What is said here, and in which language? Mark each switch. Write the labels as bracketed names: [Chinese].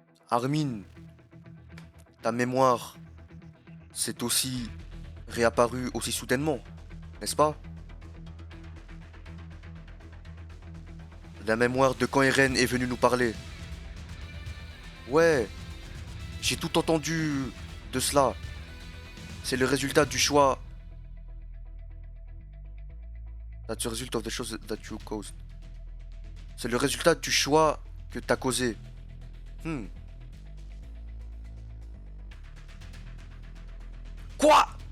[French] Armin, ta mémoire s'est aussi réapparue aussi soudainement, n'est-ce pas? La mémoire de quand Eren est venu nous parler. Ouais, j'ai tout entendu de cela. C'est le résultat du choix. [English] That's the result of the choice that you caused. [French] C'est le résultat du choix que t'as causé. Quoi?